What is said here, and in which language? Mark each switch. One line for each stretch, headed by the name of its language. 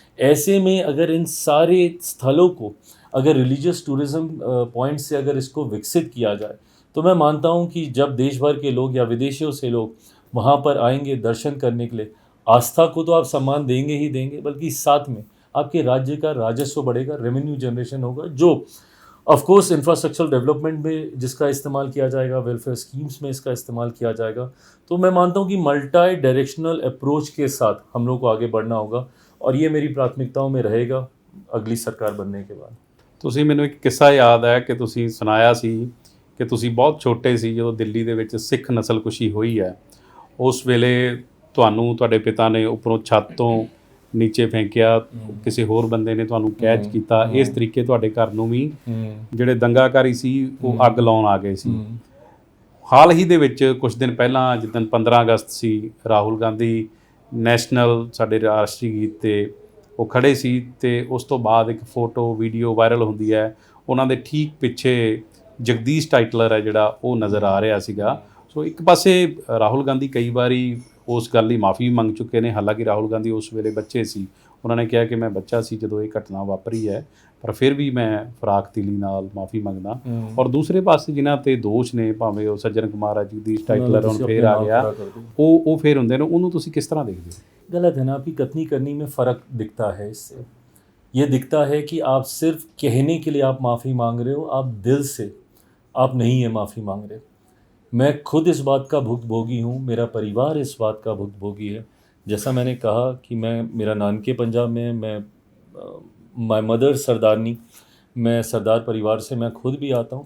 Hindi: ऐसे में अगर इन सारे स्थलों को अगर रिलीजियस टूरिज़्म पॉइंट से अगर इसको विकसित किया जाए, तो मैं मानता हूँ कि जब देश भर के लोग या विदेशियों से लोग वहाँ पर आएंगे दर्शन करने के लिए, आस्था को तो आप सम्मान देंगे ही देंगे, बल्कि साथ में आपके राज्य का राजस्व बढ़ेगा, रेवेन्यू जनरेशन होगा, जो ऑफ कोर्स इंफ्रास्ट्रक्चरल डेवलपमेंट में जिसका इस्तेमाल किया जाएगा, वेलफेयर स्कीम्स में इसका इस्तेमाल किया जाएगा। तो मैं मानता हूँ कि मल्टी डायरेक्शनल अप्रोच के साथ हम लोग को आगे बढ़ना होगा, और ये मेरी प्राथमिकताओं में रहेगा अगली सरकार बनने के बाद।
Punjabi: ਤੁਸੀਂ ਮੈਨੂੰ ਇੱਕ ਕਿੱਸਾ ਯਾਦ ਹੈ ਕਿ ਤੁਸੀਂ ਸੁਣਾਇਆ ਸੀ ਕਿ ਤੁਸੀਂ ਬਹੁਤ ਛੋਟੇ ਸੀ ਜਦੋਂ ਦਿੱਲੀ ਦੇ ਵਿੱਚ ਸਿੱਖ ਨਸਲਕੁਸ਼ੀ ਹੋਈ ਹੈ। ਉਸ ਵੇਲੇ ਤੁਹਾਨੂੰ ਤੁਹਾਡੇ ਪਿਤਾ ਨੇ ਉੱਪਰੋਂ ਛੱਤ ਤੋਂ ਨੀਚੇ ਫੈਂਕਿਆ, ਕਿਸੇ ਹੋਰ ਬੰਦੇ ਨੇ ਤੁਹਾਨੂੰ ਕੈਚ ਕੀਤਾ। ਇਸ ਤਰੀਕੇ ਤੁਹਾਡੇ ਘਰ ਨੂੰ ਵੀ ਜਿਹੜੇ ਦੰਗਾਕਾਰੀ ਸੀ ਉਹ ਅੱਗ ਲਾਉਣ ਆ ਗਏ ਸੀ। ਹਾਲ ਹੀ ਦੇ ਵਿੱਚ ਕੁਝ ਦਿਨ ਪਹਿਲਾਂ ਜਿੱਦਣ 15 ਅਗਸਤ ਸੀ, ਰਾਹੁਲ ਗਾਂਧੀ ਨੈਸ਼ਨਲ ਸਾਡੇ ਰਾਸ਼ਟਰੀ ਗੀਤ 'ਤੇ ਉਹ ਖੜ੍ਹੇ ਸੀ ਅਤੇ ਉਸ ਤੋਂ ਬਾਅਦ ਇੱਕ ਫੋਟੋ ਵੀਡੀਓ ਵਾਇਰਲ ਹੁੰਦੀ ਹੈ। ਉਹਨਾਂ ਦੇ ਠੀਕ ਪਿੱਛੇ ਜਗਦੀਸ਼ ਟਾਈਟਲਰ ਹੈ ਜਿਹੜਾ ਉਹ ਨਜ਼ਰ ਆ ਰਿਹਾ ਸੀਗਾ। ਸੋ ਇੱਕ ਪਾਸੇ ਰਾਹੁਲ ਗਾਂਧੀ ਕਈ ਵਾਰੀ ਉਸ ਗੱਲ ਲਈ ਮਾਫੀ ਮੰਗ ਚੁੱਕੇ ਨੇ। ਹਾਲਾਂਕਿ ਰਾਹੁਲ ਗਾਂਧੀ ਉਸ ਵੇਲੇ ਬੱਚੇ ਸੀ, ਉਹਨਾਂ ਨੇ ਕਿਹਾ ਕਿ ਮੈਂ ਬੱਚਾ ਸੀ ਜਦੋਂ ਇਹ ਘਟਨਾ ਵਾਪਰੀ ਹੈ, ਪਰ ਫਿਰ ਵੀ ਮੈਂ ਫਰਾਖਦਿਲੀ ਨਾਲ ਮਾਫੀ ਮੰਗਦਾ। ਔਰ ਦੂਸਰੇ ਪਾਸੇ ਜਿਨ੍ਹਾਂ ਤੇ ਦੋਸ਼ ਨੇ, ਭਾਵੇਂ ਉਹ ਸੱਜਣ ਕੁਮਾਰ ਆ, ਜਗਦੀਸ਼ ਟਾਈਟਲਰ ਹੁਣ ਫੇਰ ਆ ਗਿਆ, ਉਹ ਫੇਰ ਹੁੰਦੇ ਨੇ, ਉਹਨੂੰ ਤੁਸੀਂ
Hindi: किस तरह देखते हो? गलत है ना, आपकी कथनी करनी में फ़र्क दिखता है। इससे ये दिखता है कि आप सिर्फ कहने के लिए आप माफ़ी मांग रहे हो, आप दिल से आप नहीं है माफ़ी मांग रहे। मैं खुद इस बात का भुक्तभोगी हूँ, मेरा परिवार इस बात का भुक्तभोगी है। जैसा मैंने कहा कि मेरा नानके पंजाब में,
English: my mother
Hindi: सरदारनी, मैं सरदार परिवार से मैं खुद भी आता हूँ।